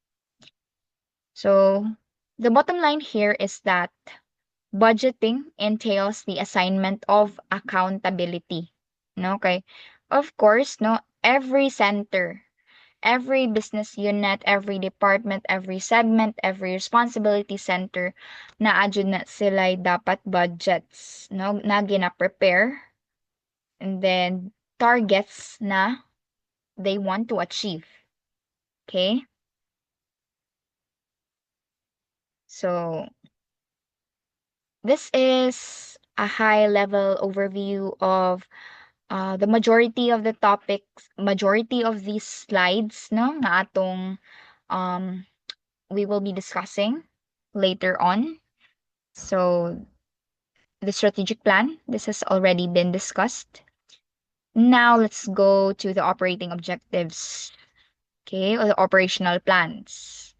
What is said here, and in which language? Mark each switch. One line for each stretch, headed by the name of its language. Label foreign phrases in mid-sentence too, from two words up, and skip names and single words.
English: So the bottom line here is that budgeting entails the assignment of accountability. No, okay. Of course, no, every center, every business unit, every department, every segment, every responsibility center,
Cebuano: na adjud na sila dapat
English: budgets, no,
Cebuano: na gina-prepare,
English: and then targets na they want to achieve. Okay? So This is a high-level overview of the majority of the topics, majority of these slides, no,
Cebuano: na atong
English: um, we will be discussing later on. So the strategic plan, this has already been discussed. Now let's go to the operating objectives, okay, or the operational plans.